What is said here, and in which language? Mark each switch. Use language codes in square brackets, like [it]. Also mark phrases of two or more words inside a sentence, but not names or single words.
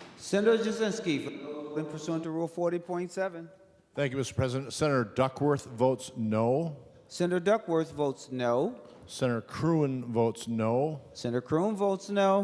[en] Senator Jasinski, in pursuant to Rule 40.7. Thank you, Mr. President. Senator Duckworth votes no. Senator Duckworth votes no. Senator Crewen votes no. Senator Crewen votes no.